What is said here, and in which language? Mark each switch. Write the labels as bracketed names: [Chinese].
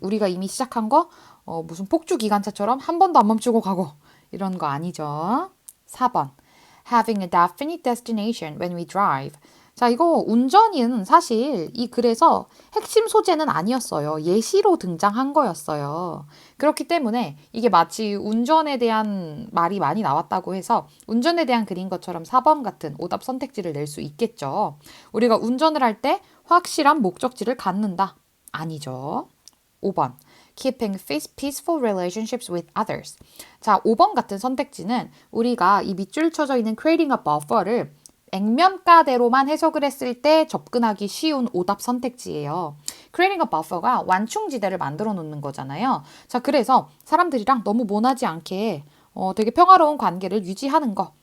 [Korean] 우리가 이미 시작한 거 무슨 폭주 기관차처럼 한 번도 안 멈추고 가고 이런 거 아니죠. 4번. [English] Having a definite destination when we drive. [Korean] 자, 이거 운전은 사실 이 글에서 핵심 소재는 아니었어요. 예시로 등장한 거였어요. 그렇기 때문에 이게 마치 운전에 대한 말이 많이 나왔다고 해서 운전에 대한 글인 것처럼 4번 같은 오답 선택지를 낼 수 있겠죠. 우리가 운전을 할 때 확실한 목적지를 갖는다. 아니죠. 5번. [English] Keeping peaceful relationships with others. [Korean] 자, 5번 같은 선택지는 우리가 이 밑줄 쳐져 있는 [English] creating a buffer [Korean] 를 액면가대로만 해석을 했을 때 접근하기 쉬운 오답 선택지예요. [English] creating a buffer [Korean] 가 완충지대를 만들어 놓는 거잖아요. 자, 그래서 사람들이랑 너무 모나지 않게 되게 평화로운 관계를 유지하는 거.